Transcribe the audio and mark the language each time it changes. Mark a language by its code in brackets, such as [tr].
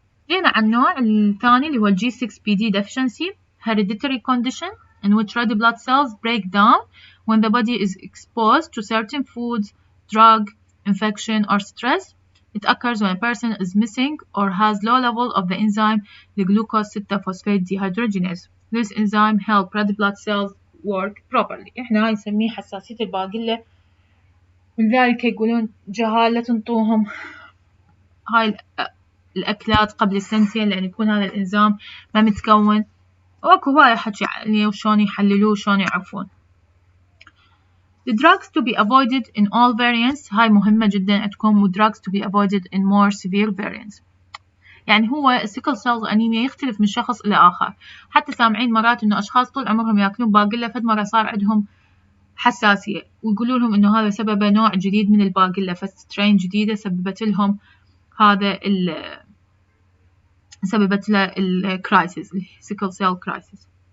[ar] جينا على النوع الثاني اللي هو [en] G 6 PD deficiency hereditary condition in which red blood cells break down when the body is exposed to certain foods, drug, infection or stress. It occurs when a person is missing or has low level of the enzyme the glucose 6 phosphate dehydrogenase. This enzyme help red blood cells work properly. [ar] احنا هاي نسميه حساسية الباقلة ولذلك يقولون جهال لا تنطوهم هاي الأكلات قبل السنتين لأن يكون هذا الإنزيم ما متكون وأكو هواية حكي يعني وشون يحللوه وشون يعرفون. [en] The drugs to be avoided in all variants. [ar] هاي مهمة جدا تكون [en] drugs to be avoided in more severe variants. [ar] يعني هو السيكل سيل أنيميا يختلف من شخص إلى آخر. حتى سامعين مرات إنه أشخاص طول عمرهم يأكلون باقلة فد مرة صار عندهم حساسية ويقولوا لهم إنه هذا سببه نوع جديد من الباقلة فسترين جديدة سببت لهم هذا سببت له الكرايسيس السيكل سيل كرايسيس.